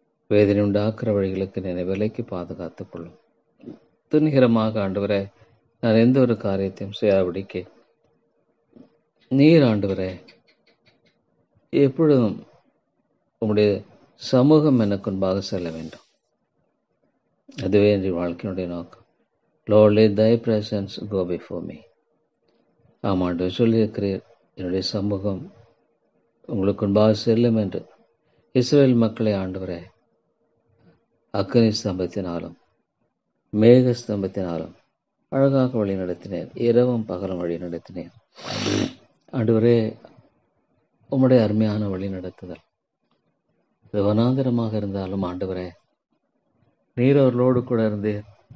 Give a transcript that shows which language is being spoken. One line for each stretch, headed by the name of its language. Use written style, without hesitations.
Tamil: வேதனை உண்டாக்குற வழிகளுக்கு என்னை விலைக்கு பாதுகாத்துக் கொள்ளும். துணிகரமாக ஆண்டவரே நான் எந்த ஒரு காரியத்தையும் செய்யாதபடிக்கு நீர் ஆண்டவரே எப்பொழுதும் உம்முடைய சமூகம் எனக்கு முன்பாக செல்ல வேண்டும். அதுவே என் வாழ்க்கையினுடைய நோக்கம்.
English: Lord, let thy presence go before me.
Tamil: ஆமாண்டு சொல்லியிருக்கிறீர், என்னுடைய சமூகம் உங்களுக்கு முன்பாக செல்லும் என்று. இஸ்ரவேல் மக்களை ஆண்டவரே அக்கினி ஸ்தம்பத்தினாலும் மேக ஸ்தம்பத்தினாலும் அழகாக வழி நடத்தினேன். இரவும் பகலும் வழி நடத்தினேன். ஆண்டவரே உம்முடைய அருமையான வழி நடத்துதல் இது வனாந்தரமாக இருந்தாலும் ஆண்டவரே நீர் அவர்களோடு கூட இருந்தீர்.